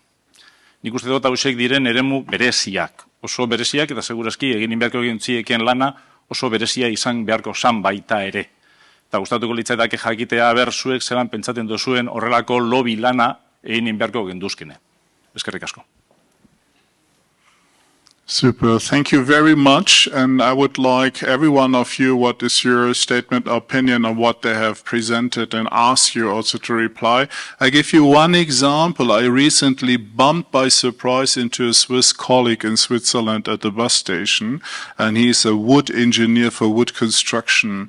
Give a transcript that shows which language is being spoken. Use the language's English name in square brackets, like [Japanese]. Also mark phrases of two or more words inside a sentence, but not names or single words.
[Basque] Nik uste dut hausek diren eremu bereziak, oso bereziak, eta segurazki egin beharko egintzieken lana oso berezia izan beharko zan baita ere. Eta gustatuko litzaidake jakitea zuek zelan pentsatzen duzuen horrelako lobby lana egin beharko genduzkene. Eskerrik asko. [English] Super. Thank you very much. And I would like every one of you, what is your statement, opinion on what they have presented, and ask you also to reply. I give you one example. I recently bumped by surprise into a Swiss colleague in Switzerland at the bus station, and he's a wood engineer for wood construction.